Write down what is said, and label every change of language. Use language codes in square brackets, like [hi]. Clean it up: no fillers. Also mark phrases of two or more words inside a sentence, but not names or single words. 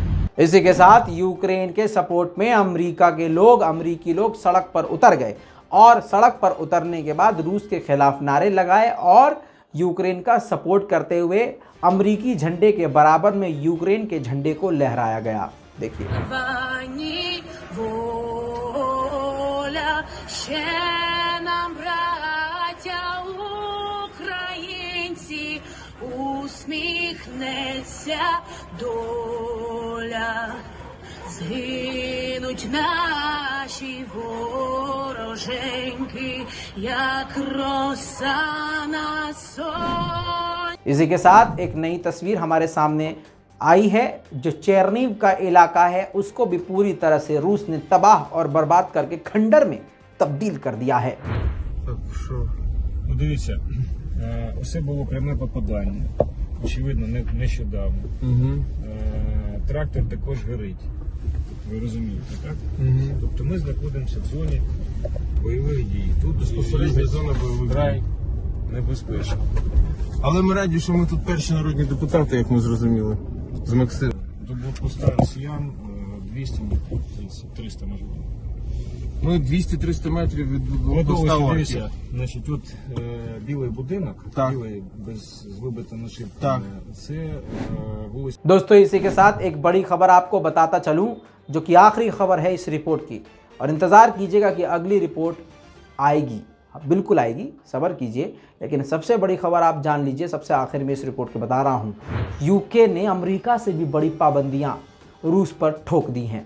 [hi] इसी के साथ यूक्रेन के सपोर्ट में अमरीकी लोग सड़क पर उतर गए और सड़क पर उतरने के बाद रूस के खिलाफ नारे लगाए और यूक्रेन का सपोर्ट करते हुए अमरीकी झंडे के बराबर में यूक्रेन के झंडे को लहराया गया। देखिए। [uk] Усміхнеться доля, згинуть наші вороженьки, як роса на сонці. [hi] इसी के साथ एक नई तस्वीर हमारे सामने आई है। जो चेरनीव का इलाका है उसको भी पूरी तरह से रूस ने तबाह और बर्बाद करके खंडर में तब्दील कर दिया है। [uk] Так, що? Ну, дивіться, усе було пряме попадання. Очевидно, нещодавно. Трактор також горить. Ви розумієте, так? Тобто ми знаходимося в зоні бойових дій. Тут безпосередньо зона бойових дій. Небезпечно. Але ми раді, що ми тут перші народні депутати, як ми зрозуміли, з Максимом. До блокпоста росіян 200 метрів, 300 можливо. Ми 200-300 метрів від блокпоста Орків. Значить, от білий будинок, Так. білий з вибитими Так. шибками, це вулиця. [hi] दोस्तों इसी के साथ एक बड़ी खबर आपको बताता चलूं जो कि आखिरी खबर है इस रिपोर्ट की, और इंतज़ार कीजिएगा कि अगली रिपोर्ट आएगी। बिल्कुल आएगी, सब्र कीजिए। लेकिन सबसे बड़ी खबर आप जान लीजिए, सबसे आखिर में इस रिपोर्ट के बता रहा हूं। यूके ने अमेरिका से भी बड़ी पाबंदियां रूस पर ठोक दी हैं।